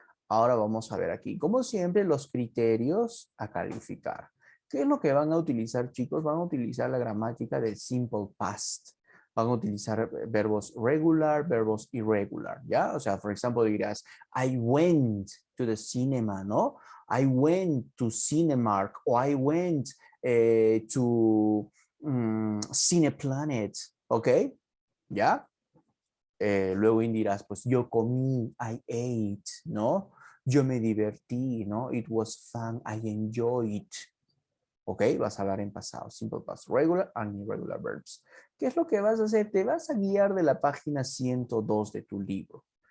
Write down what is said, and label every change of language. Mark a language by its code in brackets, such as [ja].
[es] Ahora vamos a ver aquí, como siempre, los criterios a calificar. ¿Qué es lo que van a utilizar, chicos? Van a utilizar la gramática del simple past. Van a utilizar verbos regular, verbos irregular, ¿ya? O sea, por ejemplo, dirás, [en] I went to the cinema, [es] ¿no? [en] I went to Cinemark o I went to Cineplanet, ¿ok? [es] ¿Ya? Luego dirás, pues yo comí, [en] I ate, [es] ¿no? Yo me divertí, ¿no? [en] It was fun, I enjoyed. [es] ¿Ok? Vas a hablar en pasado, simple past, [en] regular and irregular verbs. [es] ¿Qué es lo que vas a hacer? Te vas a guiar de la página 102 de tu libro.